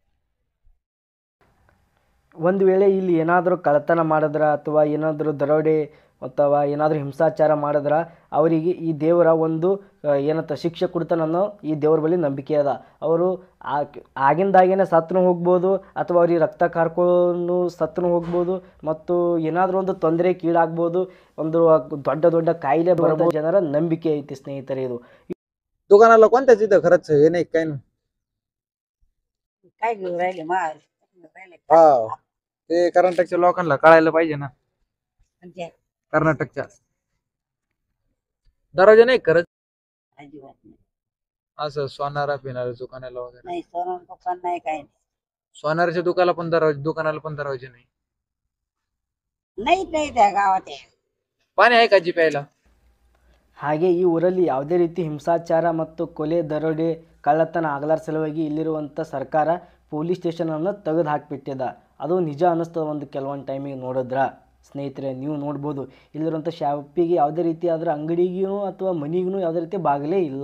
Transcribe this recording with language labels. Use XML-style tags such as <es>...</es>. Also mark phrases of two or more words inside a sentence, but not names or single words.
<kn>ಒಂದು ವೇಳೆ ಇಲ್ಲಿ ಏನಾದರೂ ಕಳ್ಳತನ ಮಾಡಿದ್ರೆ ಅಥವಾ ಏನಾದರೂ ದರೋಡೆ ಅಥವಾ ಏನಾದರೂ ಹಿಂಸಾಚಾರ ಮಾಡಿದ್ರೆ ಅವರಿಗೆ ಈ ದೇವರ ಒಂದು ಏನಂತ ಶಿಕ್ಷೆ ಕೊಡ್ತಾನನ್ನೋ ಈ ದೇವ್ರ ಬಳಿ ನಂಬಿಕೆ ಅದ. ಅವರು ಆಗಿಂದಾಗೇನೆ ಸತ್ತನು ಹೋಗ್ಬೋದು, ಅಥವಾ ಅವ್ರಿಗೆ ರಕ್ತ ಕಾರ್ಕೊಂಡು ಸತ್ತನು ಹೋಗ್ಬೋದು, ಮತ್ತು ಏನಾದರೂ ಒಂದು ತೊಂದರೆಗೀಡಾಗ್ಬೋದು, ಒಂದು ದೊಡ್ಡ ದೊಡ್ಡ ಕಾಯಿಲೆ ಬರಬಹುದು. ಜನರ ನಂಬಿಕೆ ಐತಿ स्नेहितरे. ಇದು</kn> <mr>दुकानाला कोणत्या तिथं खरंच हे नाही काय नाही. काय घेऊन राहिले माल राहिले हा ते कर्नाटकच्या लोकांना कळायला पाहिजे ना. म्हणजे कर्नाटकच्या दरवाजा नाही खरंच अजिबात नाही. असं सोनारा पिणाऱ्या दुकानाला वगैरे. नाही सोनं दुकान नाही काय सोनाराच्या दुकानाला पण दरवाजे नाही. नाही त्या गावात आहे. पाणी आहे का जी प्यायला?</mr> <kn>ಹಾಗೆ ಈ ಊರಲ್ಲಿ ಯಾವುದೇ ರೀತಿ ಹಿಂಸಾಚಾರ ಮತ್ತು ಕೊಲೆ, ದರೋಡೆ, ಕಳ್ಳತನ ಆಗಲಾರ ಸಲುವಾಗಿ ಇಲ್ಲಿರುವಂಥ ಸರ್ಕಾರ ಪೊಲೀಸ್ ಸ್ಟೇಷನನ್ನು ತೆಗೆದು ಹಾಕಿಬಿಟ್ಟಿದೆ. ಅದು ನಿಜ ಅನ್ನಿಸ್ತದೆ ಒಂದು ಕೆಲವೊಂದು ಟೈಮಿಗೆ ನೋಡಿದ್ರೆ. ಸ್ನೇಹಿತರೆ ನೀವು ನೋಡ್ಬೋದು, ಇಲ್ಲಿರುವಂಥ ಶಾಪಿಗೆ ಯಾವುದೇ ರೀತಿ ಆದ್ರೆ ಅಂಗಡಿಗೂ ಅಥವಾ ಮನೆಗೂ ಯಾವುದೇ ರೀತಿ ಬಾಗಿಲೇ ಇಲ್ಲ.</kn>